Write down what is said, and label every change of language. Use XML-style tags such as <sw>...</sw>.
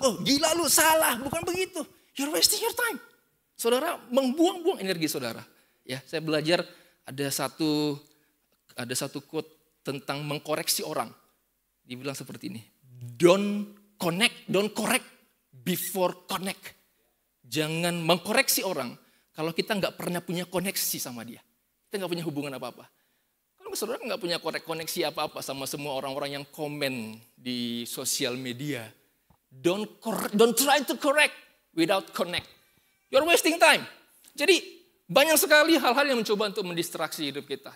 <id>Oh gila lu, salah, bukan begitu.</id> <en>You're wasting your time.</en> <id>Saudara membuang-buang energi saudara. Ya, saya belajar ada satu quote tentang mengkoreksi orang. Dibilang seperti ini.</id> <en>Don't correct before connect.</en> <id>Jangan mengkoreksi orang kalau kita nggak pernah punya koneksi sama dia. Kita nggak punya hubungan apa-apa. Saudara nggak punya koneksi apa-apa sama semua orang-orang yang komen di sosial media.</id> <en>Don't try to correct without connect. You're wasting time.</en> <id>Jadi banyak sekali hal-hal yang mencoba untuk mendistraksi hidup kita.</id>